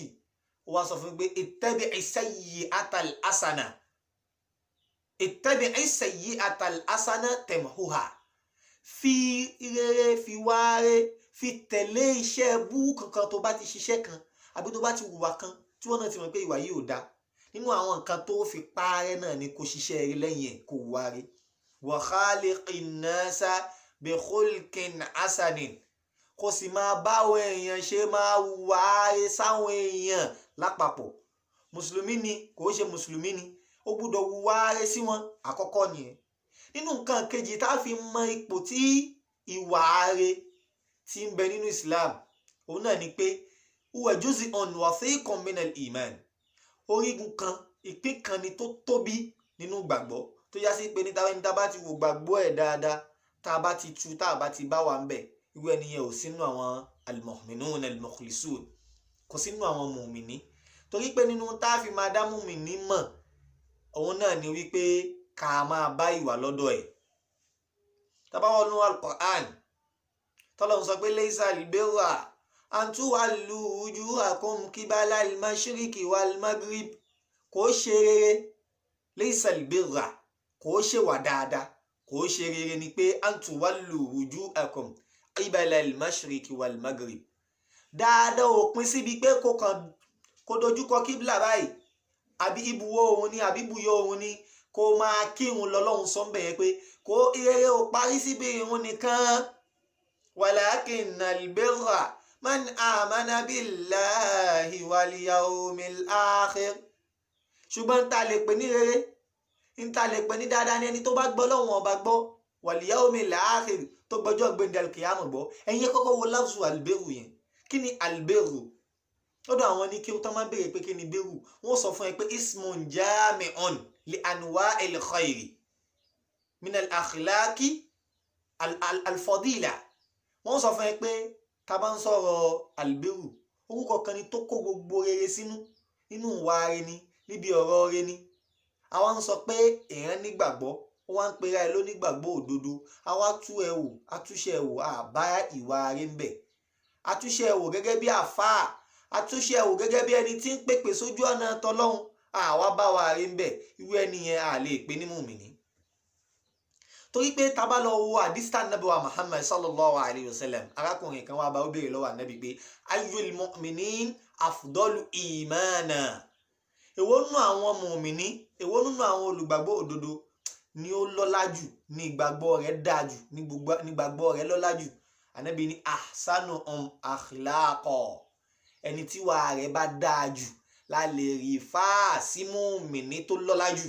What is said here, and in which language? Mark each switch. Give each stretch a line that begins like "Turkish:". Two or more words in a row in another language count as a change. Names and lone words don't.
Yoruba: Ó wá sọ fún mi pé
Arabic: اتبع السيئة الحسنة اتبع السيئة الحسنة تمحها.
Yoruba: Fi rere fi wáre fi tẹ̀lé iṣẹ́ bú kankan tó bá ti ṣiṣẹ́ kan àbí tó bá ti hùwà kan tí wọ́n náà ti mọ̀ pé ìwà yìí ò dáa. Nínú àwọn nǹkan tó fi parẹ́ náà ni kò ṣiṣẹ́ rí lẹ́yìn ẹ̀ kò wáre.
Arabic: وخالق الناس بخلق حسن
Yoruba: kò sì máa báwọn èèyàn ṣe máa hùwà sáwọn èèyàn lápapọ̀. mùsùlùmí ni kò ṣe mùsùlùmí ni ó gbúdọ̀ wùwà rere sí wọn àkọ́kọ́ nìyẹn. nínú nǹkan kejì tá a fi mọ ipò tí ìwà rere ti ń bẹ nínú Islam òun náà ni pé
Arabic: هو جزء وثيق من الإيمان,
Yoruba: orígun kan ìpín kan ni tó tóbi nínú gbàgbọ́ tó yá sí pé ní tá bá ti wò gbàgbọ́ ẹ̀ dáadáa tá a bá ti tu tá a bá ti bá wa ń bẹ̀ irú ẹniyẹn ò sínú àwọn
Arabic: المؤمنون المخلصون,
Yoruba: kò sínú àwọn mùmìnì. torí pé nínú tá a fi máa dá mùmìnì mọ̀ òun náà ni wípé ká máa bá ìwà lọ́dọ̀ ẹ̀. tá bá wọnú al-Qur'an tọ́lọ́run sọ pé
Arabic: ليس البر أن تولوا وجوهكم قبل المشرق والمغرب,
Yoruba: kò ṣe rere
Arabic: ليس البر,
Yoruba: kò ṣe wà dáadáa, kò ṣe rere ni pé
Arabic: أن تولوا وجوهكم قبل المشرق والمغرب.
Yoruba: dáadáa ò pín síbi pé kò dojúkọ kíbla báyìí àbí ibùwọ̀ òun ni àbí ibùyọ òun ni kò máa kírun lọ́lọ́run sọ́nbẹ̀ yẹn pé kò rere ò parí síbi ìrun nìkan.
Arabic: ولكن البر من آمن بالله واليوم الآخر,
Yoruba: ṣùgbọ́n ta lè pè ní rere ta lè pè ní dáadáa ní ẹni tó bá gbọ́ lọ́wọ́n ọba gbọ́
Arabic: واليوم الآخر
Yoruba: tó gbọ́jọ́ gbẹ̀ndẹ̀ al-qiyamah gbọ́. ẹ̀yin kọ́kọ́ wo
Arabic: لفظ البر
Yoruba: yẹn, kí ni alberu? lọ́dọ̀ àwọn ní kí ó tán máa béèrè pé kí ni beru, wọ́n sọ fún ẹ pé
Arabic: اسم جامع لأنواع الخير من الأخلاق الفاضلة.
Yoruba: wọ́n sọ fún ẹ pé tá bá ń sọ̀rọ̀ alberu orúkọ kan ni tó kó gbogbo rere sínú, nínú ìwà rere ni, níbi ọ̀rọ̀ rere ni. àwa ń sọ pé èèyàn nígbàgbọ́ ó wá ń pera ẹ lónígbàgbọ́ òdodo, àwa tú ẹ wò àtúnṣe ẹ wò àbá ìwà rere ń bẹ, àtúnṣe ẹ wò gẹ́gẹ́ bí àfáà, àtúnṣe ẹ wò gẹ́gẹ́ bí ẹni tí ń pèpè sójú ọ̀nà tọlọ́hun, àwa bá wa rere ń bẹ, irú ẹni yẹn a lè pè ní mùmìnì. torí pé tá bá lọ wo àdìsítà nàbí wa Muhammad
Arabic: صلى الله عليه وسلم,
Yoruba: arákùnrin kan wá bá ó béèrè lọ́wọ́ ànábì pé
Arabic: أي المؤمنين أفضل إيمانا,
Yoruba: èwo nínú àwọn mùmìnì, èwo nínú àwọn olùgbàgbọ́ òdodo ni ó lọ́lá jù, ní ìgbàgbọ́ rẹ̀ dáa jù, ní ìgbàgbọ́ rẹ̀ lọ́lá jù? ànábì ní
Arabic: أحسنهم أخلاقا,
Yoruba: ẹni tí wà rẹ̀ bá dáa jù la lè rí fáà sí mùmìnì tó lọ́lá jù.